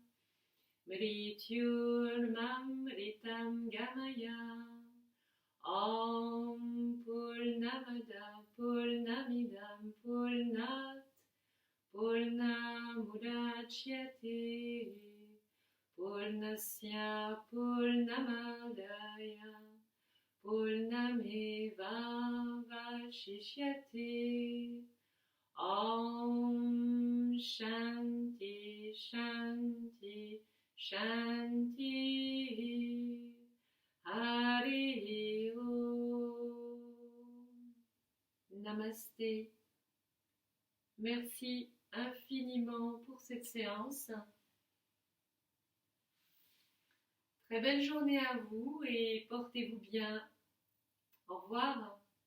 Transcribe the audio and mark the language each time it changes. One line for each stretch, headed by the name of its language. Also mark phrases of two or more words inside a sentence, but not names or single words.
Sanskrit: मृत्युर्मामृतम् गमय ॐ पूर्णमद पूर्णमिदम् पूर्णात् पूर्णमुदच्यते पूर्णस्य पूर्णमादय पूर्णमेव वशिष्यते. ॐ शान्ति शान्ति शान्ति. हरि ॐ.
French: Namasté. Merci infiniment pour cette séance. Très belle journée à vous et portez-vous bien. Au revoir.